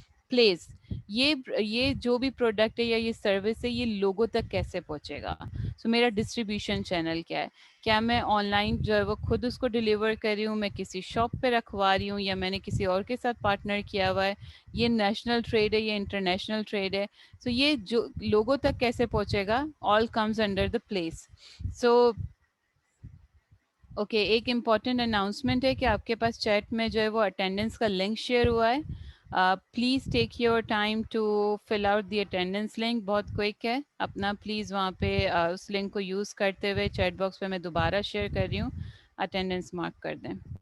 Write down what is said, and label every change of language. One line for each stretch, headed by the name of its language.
Urdu: Place, یہ جو بھی پروڈکٹ ہے یا یہ سروس ہے یہ لوگوں تک کیسے پہنچے گا. سو میرا ڈسٹریبیوشن چینل کیا ہے, کیا میں آن لائن جو ہے وہ خود اس کو ڈلیور کر رہی ہوں, میں کسی شاپ پہ رکھوا رہی ہوں, یا میں نے کسی اور کے ساتھ پارٹنر کیا ہوا ہے, یہ نیشنل ٹریڈ ہے یا انٹرنیشنل ٹریڈ ہے. سو یہ جو لوگوں تک کیسے پہنچے گا,
English: All comes under the place.
Urdu: So okay, ایک امپورٹنٹ اناؤنسمنٹ ہے کہ آپ کے پاس چیٹ میں جو ہے وہ اٹینڈنس کا لنک شیئر ہوا ہے.
English: please take your time to fill out the attendance link,
Urdu: بہت کوئک ہے اپنا. پلیز وہاں پہ اس لنک کو یوز کرتے ہوئے چیٹ باکس پہ میں دوبارہ شیئر کر رہی ہوں, اٹینڈنس مارک کر دیں.